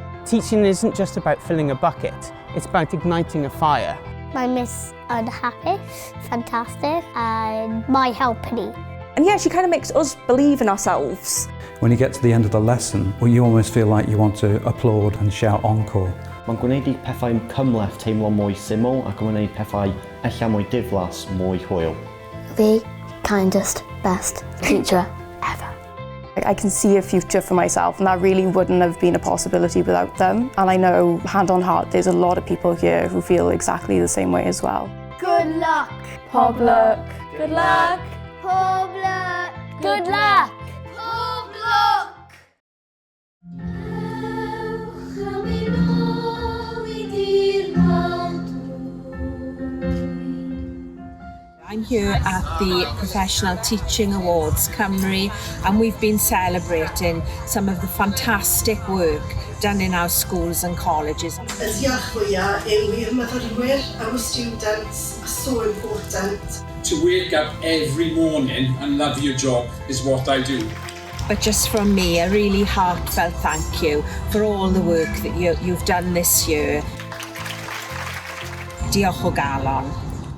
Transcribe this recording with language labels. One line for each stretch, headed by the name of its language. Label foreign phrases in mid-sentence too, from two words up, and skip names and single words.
English: Teaching isn't just about filling a bucket, it's about igniting a fire. My miss unhappy, fantastic, and my helping. And yeah, she kind of makes us believe in ourselves. When you get to the end of the lesson, well, you almost feel like you want to applaud and shout encore.
Welsh: Mae'n gwneud i pethau cymhleth teimlo mwy syml ac yn gwneud pethau ella mwy diflas, mwy hwyl.
English: The kindest, best teacher ever. I can see a future for myself, and that really wouldn't have been a possibility without them. And I know, hand on heart, there's a lot of people here who feel exactly the same way as well. Good luck.
Welsh: Pob luck.
English: Good luck.
Welsh: Pob luck.
English: Good luck.
Welsh: Pob luck.
English: I'm here at the Professional Teaching Awards Cymru, and we've been celebrating some of the fantastic work done in our schools and colleges.
Welsh: Y diolch fwyaf yw i'r myfyrwyr,
English: our students, are so important. To wake up every morning and love your job is what I do. But just from me, a really heartfelt thank you for all the work that you've done this year.
Welsh: Diolch o galon.